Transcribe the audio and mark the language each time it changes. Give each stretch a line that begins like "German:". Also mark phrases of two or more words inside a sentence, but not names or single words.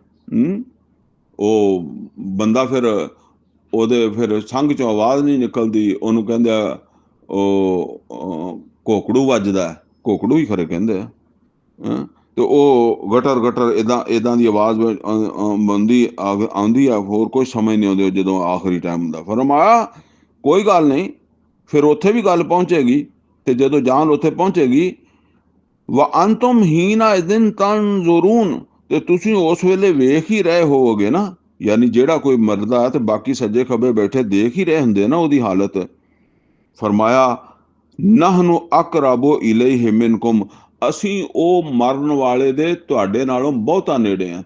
Punjabi: ਉਹ ਬੰਦਾ ਫਿਰ ਉਹਦੇ ਫਿਰ ਸੰਗ ਚੋਂ ਆਵਾਜ਼ ਨਹੀਂ ਨਿਕਲਦੀ, ਉਹਨੂੰ ਕਹਿੰਦੇ ਆ ਉਹ ਘੋਕੜੂ ਵੱਜਦਾ, ਘੋਕੜੂ ਹੀ ਖਰੇ ਕਹਿੰਦੇ ਆ, ਤੇ ਉਹ ਗਟਰ ਗਟਰ ਇਦਾਂ ਦੀ ਆਵਾਜ਼ ਆਉਂਦੀ ਆ, ਹੋਰ ਕੋਈ ਸਮਝ ਨਹੀਂ ਆਉਂਦੀ ਜਦੋਂ ਆਖਰੀ ਟਾਈਮ ਹੁੰਦਾ। ਫਰਮਾਇਆ ਕੋਈ ਗੱਲ ਨਹੀਂ, ਫਿਰ ਉੱਥੇ ਵੀ ਗੱਲ ਪਹੁੰਚੇਗੀ, ਤੇ ਜਦੋਂ ਜਾਨ ਉੱਥੇ ਪਹੁੰਚੇਗੀ,
Arabic: وأنتم حينئذ تنظرون,
Punjabi: ਤੇ ਤੁਸੀਂ ਉਸ ਵੇਲੇ ਵੇਖ ਹੀ ਰਹੇ ਹੋਵੋਗੇ ਨਾ, ਯਾਨੀ ਜਿਹੜਾ ਕੋਈ ਮਰਦਾ ਤੇ ਬਾਕੀ ਸੱਜੇ ਖੱਬੇ ਬੈਠੇ ਦੇਖ ਹੀ ਰਹੇ ਹੁੰਦੇ ਨਾ ਉਹਦੀ ਹਾਲਤ। ਫਰਮਾਇਆ
Arabic: نحن أقرب إليه منكم,
Punjabi: ਅਸੀਂ ਉਹ ਮਰਨ ਵਾਲੇ ਦੇ ਤੁਹਾਡੇ ਨਾਲੋਂ ਬਹੁਤਾ ਨੇੜੇ ਆ।